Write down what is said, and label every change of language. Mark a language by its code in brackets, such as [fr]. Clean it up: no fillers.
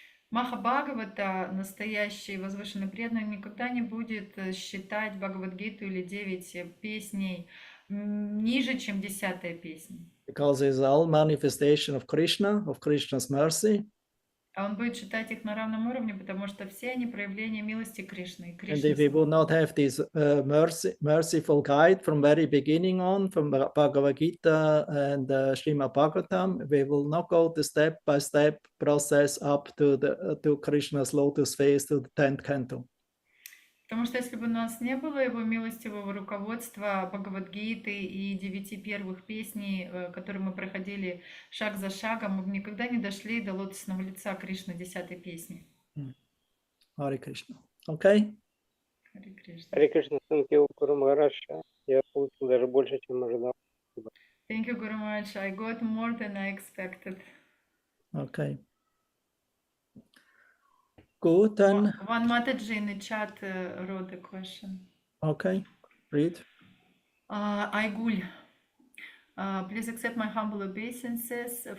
[ru] Маха Бхагавата, настоящий возвышенный преданный, никогда не будет считать Бхагавад-гиту или 9 песней ниже, чем 10-я песня. [en] Because it's all manifestation of Krishna's mercy. [ru] А он будет считать их на равном уровне, потому что все они проявления милости Кришны. [en] And if we would not have this merciful guide from very beginning on, from Bhagavad Gita and Srimad Bhagavatam, we will not go the step-by-step process up to Krishna's lotus face, to the 10th canto. [ru] Потому что если бы у нас не было его милостивого руководства Бхагавад-гиты и 9 первых песней, которые мы проходили шаг за шагом, мы бы никогда не дошли до лотосного лица Кришны 10-й песни. [en] Hare Krishna. Okay? [ru] Харе Кришна. Харе Кришна, [en] thank you, [ru] Guru Maharaj. Я получил даже больше, чем ожидал. [en] Thank you, Guru Maharaj. I got more than I expected. Okay. Good, then. One Mataji in the chat wrote a question. Okay, read. Aigul, please accept my humble obeisances.